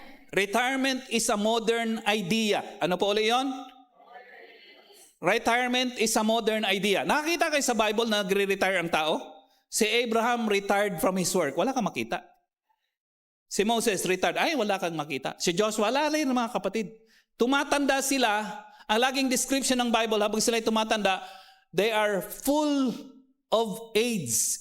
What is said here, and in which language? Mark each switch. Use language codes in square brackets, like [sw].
[en] Retirement is a modern idea. [tl] Ano po ulit yun? [en] retirement is a modern idea. [tl] Nakakita kayo sa Bible na nagre-retire ang tao? [en] Si Abraham retired from his work. [tl] Wala kang makita. Si Moses retired. Ay, wala kang makita. Si Joshua, wala rin mga kapatid. Tumatanda sila. Ang laging description ng Bible habang sila tumatanda, [en] they are full of age.